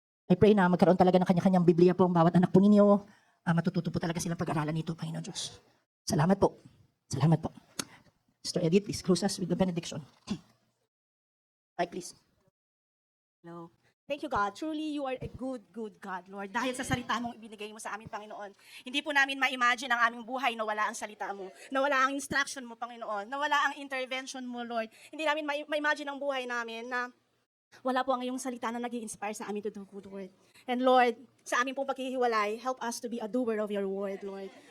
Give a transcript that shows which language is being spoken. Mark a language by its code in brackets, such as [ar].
[en] I pray [tl] na magkaroon talaga ng kanya-kanyang Biblia po ang bawat anak po ninyo. Matututo po talaga silang pag-aralan nito, Panginoon Diyos. Salamat po. Salamat po. [en] Sister Edith, please close us with the benediction. Mike, please. Hello. Thank you, God. Truly, you are a good, good God, Lord. [tl] Dahil sa salita mong ibinigay mo sa amin, Panginoon, hindi po namin ma-imagine ang aming buhay na wala ang salita mo, na wala ang instruction mo, Panginoon, na wala ang intervention mo, Lord. Hindi namin ma-imagine ang buhay namin na wala po ang iyong salita na nag-i-inspire sa amin [en] to do good word. And Lord, [tl] sa aming pong paghihiwalay, [en] help us to be a doer of your word, Lord.